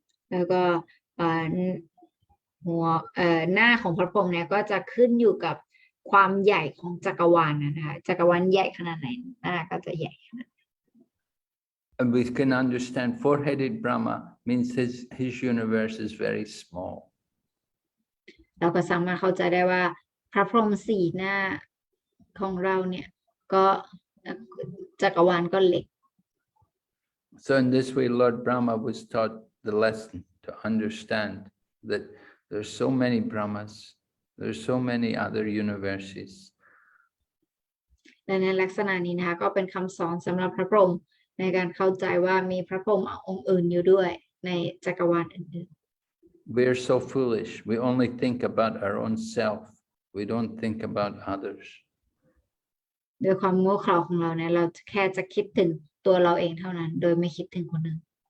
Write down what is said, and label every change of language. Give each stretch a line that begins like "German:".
Thai: แล้วก็หัวหน้าของพระพรหมเนี่ยก็จะขึ้นอยู่กับความใหญ่ของจักรวาลนะคะจักรวาลใหญ่ขนาดไหนหน้าก็จะใหญ่ขนาด
English: And we can understand 4-headed Brahma means his universe is very small.
Thai: เราก็สามารถเข้าใจได้ว่าพระพรหม4 หน้าของเราเนี่ยก็จักรวาลก็เล็ก
English: So in this way, Lord Brahma was taught the lesson to understand that there's so many Brahmas, there's so many other universes.
Thai: และในลักษณะนี้นะคะก็เป็นคำสอนสำหรับพระพรหมในการเข้าใจว่ามีพระพรหมองค์อื่นอยู่ด้วยในจักรวาลอื่น
English: We're so foolish. We only think about our own self. We don't think about others.
Thai: ๆด้วยความโง่เขลาของเราเนี่ยเราแค่จะคิดถึงตัวเราเองเท่านั้นโดยไม่คิดถึงคนอื่น